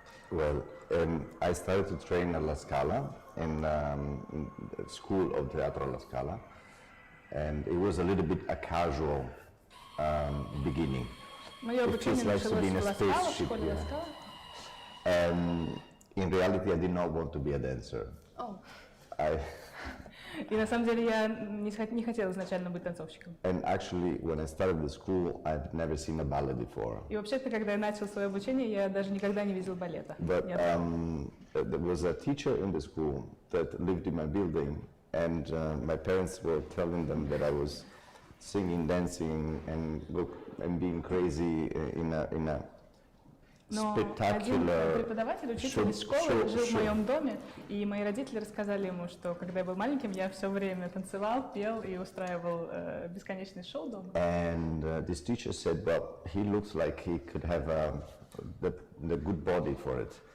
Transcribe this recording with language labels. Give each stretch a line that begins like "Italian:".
English: Well, I started to train at La Scala in the school of Teatro La Scala, and it was a little bit a casual beginning.
Russian: Мое обучение началось в Ла Скала, в школе Ла Скала.
English: In reality, I did not want to be a dancer. Oh.
Russian: И на самом деле я не хотела изначально быть танцовщиком.
English: And actually, when I started the school, I've never seen a ballet before.
Russian: И вообще-то, когда я начал свое обучение, я даже никогда не видел балета.
English: But there was a teacher in the school that lived in my building, and my parents were telling them that I was singing, dancing, and being crazy in a
Russian: Но один преподаватель, учитель из школы, жил в моем доме, и мои родители рассказали ему, что когда я был маленьким, я все время танцевал, пел и устраивал бесконечный шоу дома.
English: And this teacher said, well, he looks like he could have the good body for it.